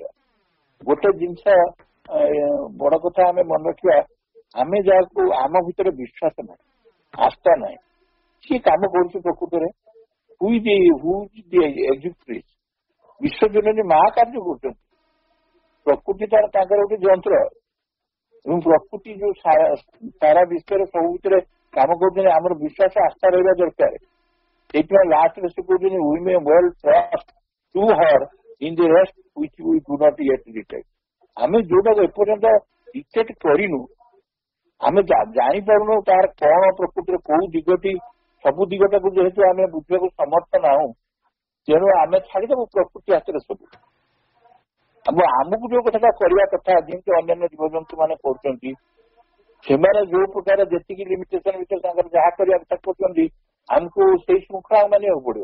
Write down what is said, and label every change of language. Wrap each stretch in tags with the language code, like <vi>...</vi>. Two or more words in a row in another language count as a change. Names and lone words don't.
<or>ଗୋଟେ ଜିନିଷ ବଡ କଥା ଆମେ ମନେ ରଖିବା, ଆମେ ଯାହାକୁ ଆମ ଭିତରେ ବିଶ୍ୱାସ ନାହିଁ, ଆସ୍ଥା ନାହିଁ, ସିଏ କାମ କରୁଛି ପ୍ରକୃତରେ ବିଶ୍ୱଜନନୀ ମା କାର୍ଯ୍ୟ କରୁଛନ୍ତି। ପ୍ରକୃତି ତାଙ୍କର ଗୋଟେ ଯନ୍ତ୍ର ଏବଂ ପ୍ରକୃତି ଯୋଉ ସାରା ବିଶ୍ୱରେ ସବୁ ଭିତରେ କାମ କରୁଛନ୍ତି, ଆମର ବିଶ୍ୱାସ ଆସ୍ଥା ରହିବା ଦରକାର। ସେଇଥିପାଇଁ ଲାଷ୍ଟରେ ସେ କହୁଛନ୍ତି</or> <en>we may well trust to her in the rest which we do not yet detect।</en> <or>ଆମେ ଯୋଉଟାକୁ ଏପର୍ଯ୍ୟନ୍ତ ଡିଟେକ୍ଟ କରିନୁ, ଆମେ ଜାଣିପାରୁନୁ ତାର କଣ ପ୍ରକୃତିରେ କୋଉ ଦିଗଟି, ସବୁ ଦିଗଟାକୁ ଯେହେତୁ ଆମେ ବୁଝିବାକୁ ସମର୍ଥ ନାହୁଁ, ତେଣୁ ଆମେ ଛାଡିଦେବୁ ପ୍ରକୃତି ହାତରେ ସବୁ। ଆମକୁ ଯୋଉ କଥାଟା କରିବା କଥା, ଯେମିତି ଅନ୍ୟାନ୍ୟ ଜୀବଜନ୍ତୁ ମାନେ କରୁଛନ୍ତି, ସେମାନେ ଯୋଉ ପ୍ରକାର ଯେତିକି ଲିମିଟେସନ ଭିତରେ ତାଙ୍କର ଯାହା କରିବା କଥା କରୁଛନ୍ତି, ଆମକୁ ସେଇ ଶୃଙ୍ଖଳା ମାନିବାକୁ ପଡିବ।</or>